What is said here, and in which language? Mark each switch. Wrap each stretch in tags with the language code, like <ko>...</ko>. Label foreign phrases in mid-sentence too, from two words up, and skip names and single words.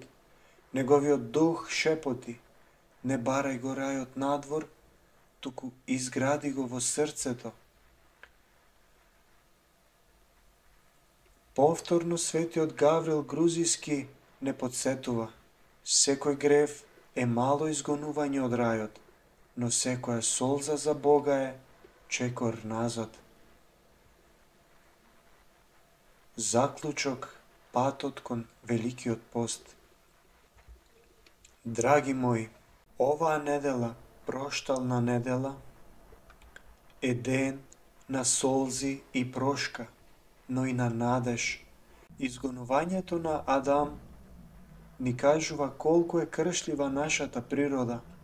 <mk>Неговиот дух шепоти: не барај го рајот надвор, туку изгради го во срцето. Повторно светиот Гаврил Грузиски не подсетува: секој грев е мало изгонување од рајот, но секоја солза за Бога е чекор назад. Заклучок патот кон Великиот пост. Драги мои, оваа недела, проштална недела, е ден на солзи и прошка, но и на надеж. Изгонувањето на Адам ни кажува колку е кршлива нашата природа.</mk>